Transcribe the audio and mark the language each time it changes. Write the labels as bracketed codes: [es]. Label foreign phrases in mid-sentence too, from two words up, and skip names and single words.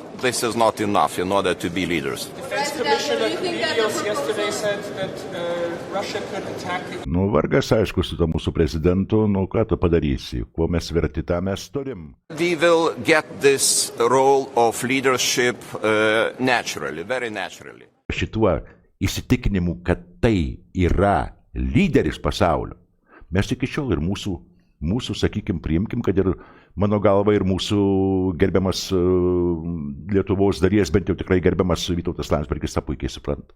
[en] this is not enough in order to be leaders. Defense Commissioner Kubilius yesterday said that Russia could attack the... [lt] Vargas aišku su to mūsų prezidentu, ką tu padarysi, kuo mes verti, tą mes turim. [en] We will get this role of leadership naturally, very naturally. [lt] Šituo įsitikinimu, kad tai yra lyderis pasaulio, mes iki šiol ir mūsų sakykim, priimkim, kad ir mano galva ir mūsų gerbiamas Lietuvos dalies, bent jau tikrai gerbiamas Vytautas Landsbergis tą puikiai supranta.